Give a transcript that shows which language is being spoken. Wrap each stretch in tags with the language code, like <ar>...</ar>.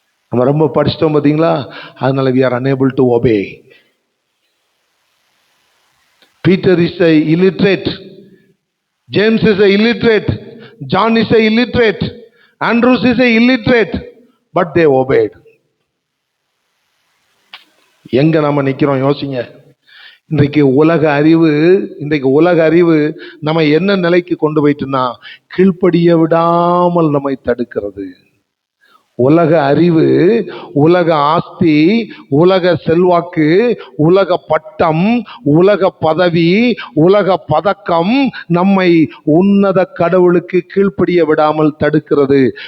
<ta>நம்ம ரொம்ப படிச்சிட்டோம் பார்த்தீங்களா, அதனால</ta> <en>we are unable to obey. Peter is a illiterate, James is a illiterate, John is a illiterate, Andrews is a illiterate, but they obeyed.</en> <ta>எங்க நாம நிக்கிறோம் யோசிங்க. இன்றைக்கு உலக அறிவு நம்ம என்ன நிலைக்கு கொண்டு போயிட்டுனா, கீழ்ப்படிய விடாமல் நம்மை தடுக்கிறது. உலக அறிவு, உலக ஆஸ்தி, உலக செல்வாக்கு, உலக பட்டம், உலக பதவி, உலக பதக்கம் நம்மை உன்னத கடவுளுக்கு கீழ்ப்படிய விடாமல் தடுக்கிறது.</ta>